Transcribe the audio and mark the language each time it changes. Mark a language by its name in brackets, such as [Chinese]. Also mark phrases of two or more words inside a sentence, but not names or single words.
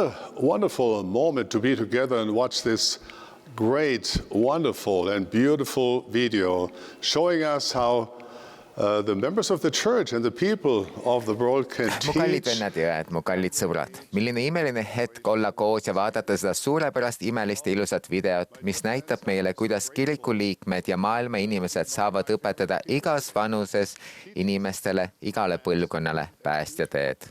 [English] a wonderful moment to be together and watch this great, wonderful and beautiful video showing us how the members of the church and the people of the world can [Estonian] Mu kallid [English] teach. [Estonian] vennad ja õed, mu kallid sõbrad. Milline imeline hetk olla koos ja vaadata seda suurepärast imelist ja ilusat videot, mis näitab meile, kuidas kiriku liikmed ja maailma inimesed saavad õpetada igas vanuses inimestele, igale põlvkonnale päästja teed.